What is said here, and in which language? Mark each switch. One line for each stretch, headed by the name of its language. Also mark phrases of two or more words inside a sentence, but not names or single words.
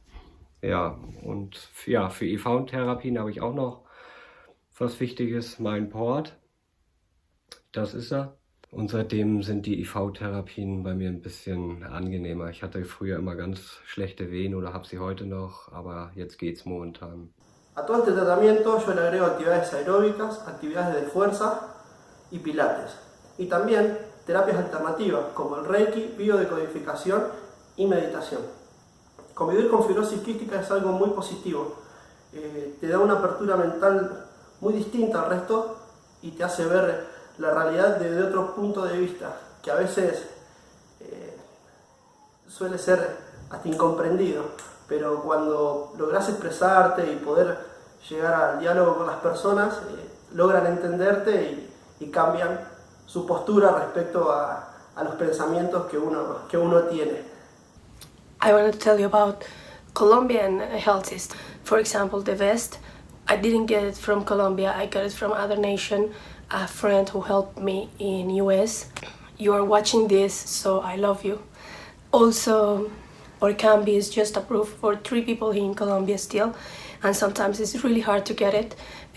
German: Ja, und ja, für IV-Therapien habe ich auch noch was Wichtiges, mein Port. Das ist er. Und seitdem sind die IV-Therapien bei mir ein bisschen angenehmer. Ich hatte früher immer ganz schlechte Wehen oder habe sie heute noch, aber jetzt geht's momentan.
Spanish: A todo este tratamiento yo le agrego actividades aeróbicas, actividades de fuerza y pilates. Y también terapias alternativas como el Reiki, biodecodificación y meditación. Convivir con fibrosis quística es algo muy positivo. Te da una apertura mental muy distinta al resto y te hace ver la realidad desde otro punto de vista, que a veces suele ser hasta incomprendido, pero cuando logras expresarte y poder llegar al diálogo con las personas, logran entenderte y cambian su postura respecto a los pensamientos que uno tiene.
English: I want to tell you about Colombian health system. For example, the vest, I didn't get it from Colombia, I got it from other nation. A friend who helped me in US. You are watching this, so I love you. Also, Orkambi is just approved for 3 people here in Colombia still, and sometimes it's really hard to get it.